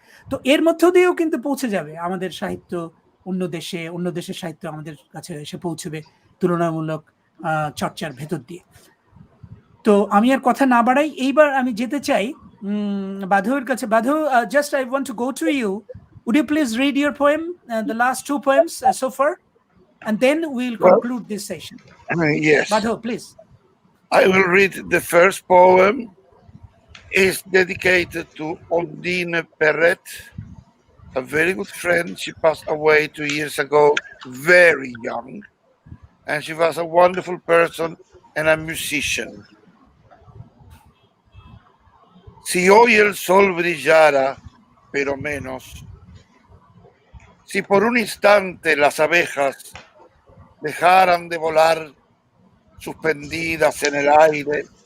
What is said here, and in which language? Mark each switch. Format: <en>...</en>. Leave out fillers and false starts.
<bn>তো এর মধ্য দিয়েও কিন্তু পৌঁছে যাবে আমাদের সাহিত্য অন্য দেশের সাহিত্য আমাদের কাছে এসে পৌঁছবে তুলনামূলক চর্চার ভেতর দিয়ে। তো আমি আর কথা না বাড়াই, এইবার আমি যেতে চাই বাঁধোর কাছে।</bn> <en>Baddouh, just I want to go to you. Would you please read your poem, the last two poems so far, and then we'll conclude this session. Yes. Baddouh, please. I will read the first poem. It's dedicated to Ondine Perret, a very good friend. She passed away 2 years ago, very young, and she was a wonderful person and a musician.</en> <es>Si hoy el sol brillara, pero menos, si por un instante las abejas dejaran de volar suspendidas en el aire,</es>